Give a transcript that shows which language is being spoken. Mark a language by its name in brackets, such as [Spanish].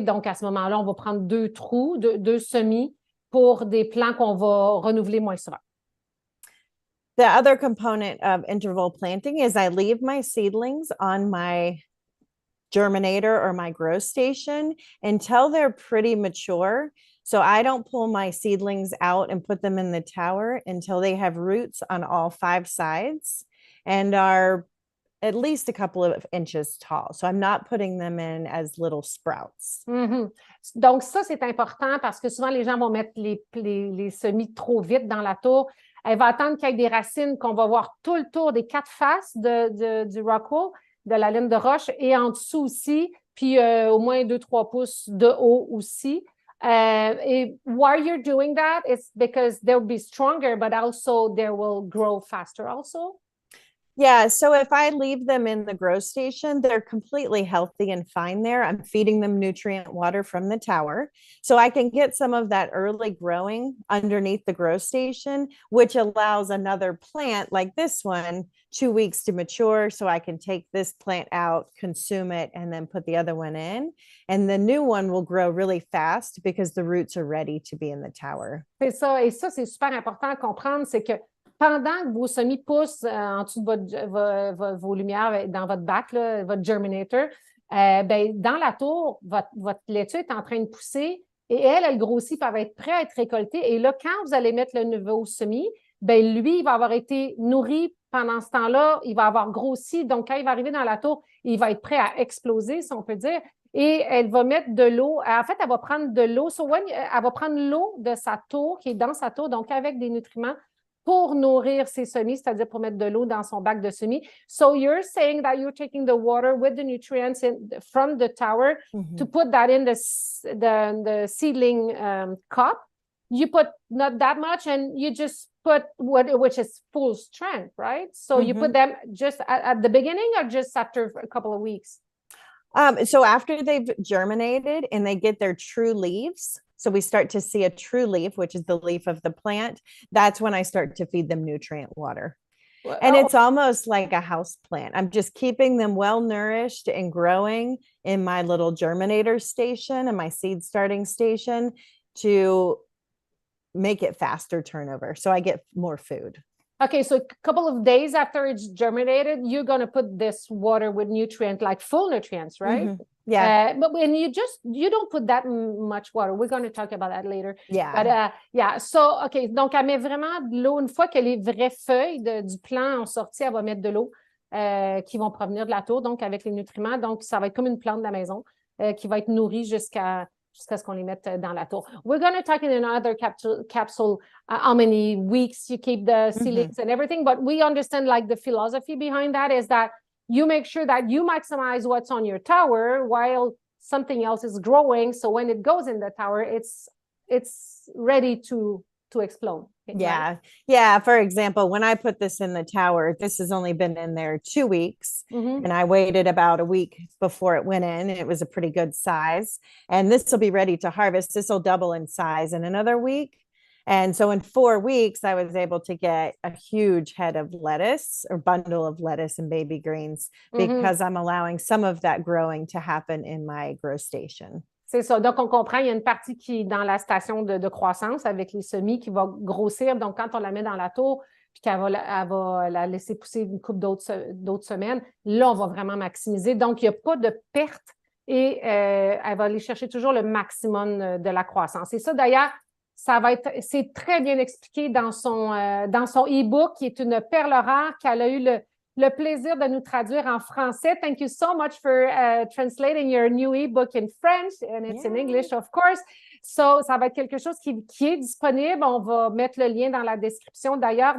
[French] Donc, à ce moment-là, on va prendre 2 trous, 2 semis pour des plants qu'on va renouveler moins souvent. [English] The other component of interval planting is I leave my seedlings on my germinator or my grow station until they're pretty mature. So I don't pull my seedlings out and put them in the tower until they have roots on all 5 sides and are at least a couple of inches tall. So I'm not putting them in as little sprouts. Mm-hmm. [French] Donc ça, c'est important parce que souvent, les gens vont mettre les semis trop vite dans la tour. Elle va attendre qu'il y ait des racines qu'on va voir tout le tour des 4 faces du rockwool, de la laine de roche, et en dessous aussi, puis au moins 2-3 pouces de haut aussi. [English] Et why you're doing that is because they'll be stronger, but also they will grow faster also. Yeah, so if I leave them in the grow station, they're completely healthy and fine there. I'm feeding them nutrient water from the tower. So I can get some of that early growing underneath the grow station, which allows another plant like this one 2 weeks to mature. So I can take this plant out, consume it, and then put the other one in. And the new one will grow really fast because the roots are ready to be in the tower. [French] C'est ça, et ça, c'est super important à comprendre, c'est que pendant que vos semis poussent en dessous de vos lumières dans votre bac, là, votre germinator, ben, dans la tour, votre laitue est en train de pousser et elle grossit, puis elle va être prête à être récoltée. Et là, quand vous allez mettre le nouveau semis, ben, lui, il va avoir été nourri pendant ce temps-là, il va avoir grossi. Donc, quand il va arriver dans la tour, il va être prêt à exploser, si on peut dire. Et elle va mettre de l'eau. En fait, elle va prendre de l'eau. Elle va prendre l'eau de sa tour, qui est dans sa tour, donc avec des nutriments, pour nourrir ses semis, c'est-à-dire pour mettre de l'eau dans son bac de semis. [English] So you're saying that you're taking the water with the nutrients from the tower to put that in the seedling cup. You put not that much and you just put which is full strength, right? So you put them just at the beginning or just after a couple of weeks? So after they've germinated and they get their true leaves, so we start to see a true leaf, which is the leaf of the plant. That's when I start to feed them nutrient water. Well, and it's almost like a house plant. I'm just keeping them well nourished and growing in my little germinator station and my seed starting station to make it faster turnover. So I get more food. Okay, so a couple of days after it's germinated, you're going to put this water with nutrients, like full nutrients, right? Yeah. But when you don't put that much water. We're going to talk about that later. Yeah. But yeah, so, [French] OK, donc elle met vraiment de l'eau. Une fois que les vraies feuilles du plant ont sorti, elle va mettre de l'eau qui vont provenir de la tour, donc avec les nutriments. Donc, ça va être comme une plante de la maison qui va être nourrie jusqu'à jusqu'à ce qu'on les mette dans la tour. [English] We're going to talk in another capsule how many weeks you keep the seedlings and everything, but we understand like the philosophy behind that is that you make sure that you maximize what's on your tower while something else is growing. So when it goes in the tower, it's ready to explode. Yeah. Right? Yeah. For example, when I put this in the tower, this has only been in there 2 weeks. And I waited about a week before it went in. It was a pretty good size. And this will be ready to harvest. This will double in size in another week. And so in 4 weeks, I was able to get a huge head of lettuce or bundle of lettuce and baby greens because I'm allowing some of that growing to happen in my grow station. [French] C'est ça. Donc, on comprend, il y a une partie qui est dans la station de croissance avec les semis qui va grossir. Donc, quand on la met dans la tour, puis qu'elle va la laisser pousser une couple d'autres semaines, là, on va vraiment maximiser. Donc, il n'y a pas de perte et elle va aller chercher toujours le maximum de la croissance. Et ça, d'ailleurs, c'est très bien expliqué dans son e-book, qui est une perle rare qu'elle a eu le plaisir de nous traduire en français. [English] Thank you so much for translating your new ebook in French, and it's in English, of course. [French] So, ça va être quelque chose qui est disponible. On va mettre le lien dans la description d'ailleurs.